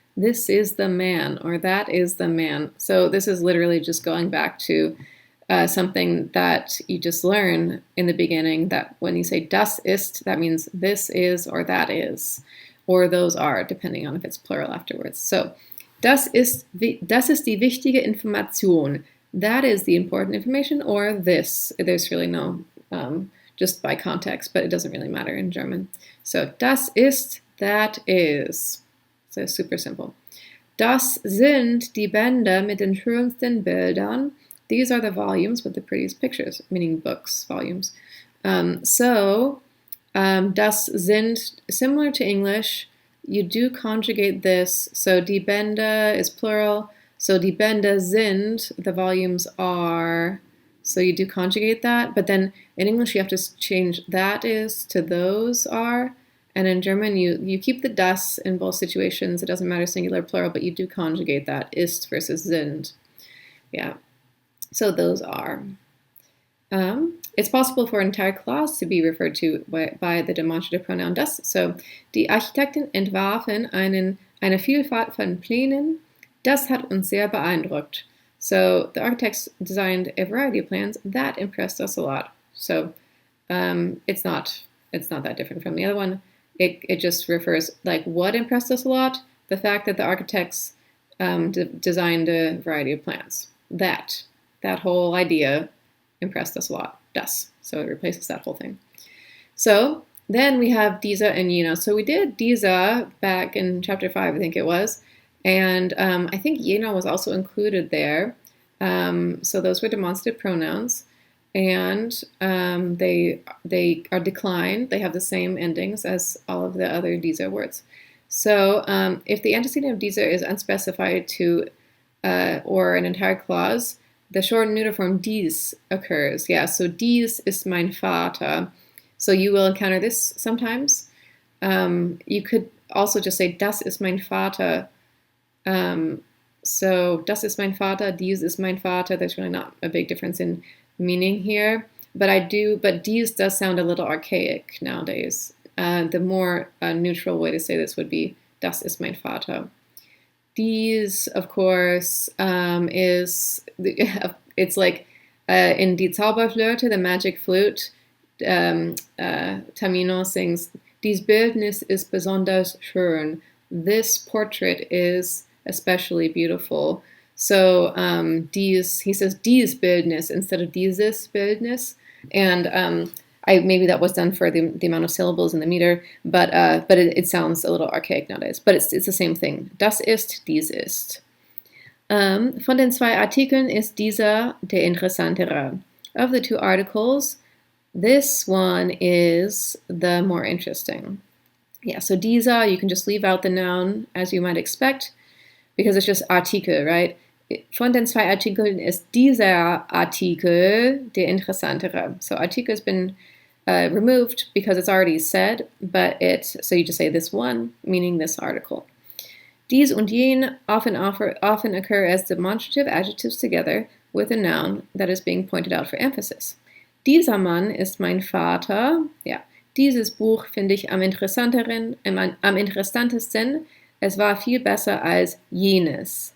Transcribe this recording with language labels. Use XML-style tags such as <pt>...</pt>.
<en>This is the man, or that is the man. So this is literally just going back to something that you just learn in the beginning, that when you say</en> <de>das ist,</de> <en>that means this is or that is, or those are, depending on if it's plural afterwards.</en> <de>So das ist die wichtige Information.</de> <en>That is the important information, or this. There's really no, just by context, but it doesn't really matter in German. So</en> <de>das ist,</de> <en>that is. So super simple.</en> <de>Das sind die Bände mit den schönsten Bildern.</de> <en>These are the volumes with the prettiest pictures, meaning books, volumes.</en> <de>Das sind,</de> <en>similar to English, you do conjugate this. So die Bände is plural. So</en> <de>die Bände sind,</de> <en>the volumes are. So you do conjugate that. But then in English, you have to change that is to those are. And in German, you keep the das in both situations. It doesn't matter singular or plural, but you do conjugate that, ist versus sind. Yeah, so those are. It's possible for an entire class to be referred to by the demonstrative pronoun das.</en> <de>So, die Architekten entwarfen eine Vielfalt von Plänen. Das hat uns sehr beeindruckt.</de> <en>So the architects designed a variety of plans that impressed us a lot. So it's not that different from the other one. It just refers, like, what impressed us a lot? The fact that the architects designed a variety of plans. That whole idea impressed us a lot. Das. So it replaces that whole thing. So then we have diese and jene. So we did diese back in chapter 5, I think it was. And I think jene was also included there. So those were demonstrative pronouns. And they are declined. They have the same endings as all of the other diese words. So if the antecedent of diese is unspecified to or an entire clause, the short neuter form dies occurs.</en> <de>Yeah, so dies ist mein Vater.</de> <en>So you will encounter this sometimes. You could also just say</en> <de>das ist mein Vater. So das ist mein Vater, dies ist mein Vater.</de> <en>There's really not a big difference in meaning here, but dies does sound a little archaic nowadays. The more neutral way to say this would be</en> <de>das ist mein Vater.</de> <en>Dies, of course, it's like in Die Zauberflöte, the magic flute, Tamino sings,</en> <de>Dies Bildnis ist besonders schön.</de> <en>This portrait is especially beautiful. So he says</en> <de>dies Bildnis</de> <en>instead of</en> <de>dieses Bildnis,</de> <en>and maybe that was done for the amount of syllables in the meter, but it sounds a little archaic nowadays. But it's the same thing.</en> <de>Das ist, dies ist. Von den zwei Artikeln ist dieser der interessantere.</de> <en>Of the two articles, this one is the more interesting. Yeah, so dieser, you can just leave out the noun as you might expect because it's just Artikel, right?</en> <de>Von den zwei Artikeln ist dieser Artikel der interessantere.</de> <en>So Artikel has been removed because it's already said, so you just say this one, meaning this article. Dies und jen often occur as demonstrative adjectives together with a noun that is being pointed out for emphasis.</en> <de>Dieser Mann ist mein Vater. Ja, dieses Buch finde ich am interessantesten. Es war viel besser als jenes.</de>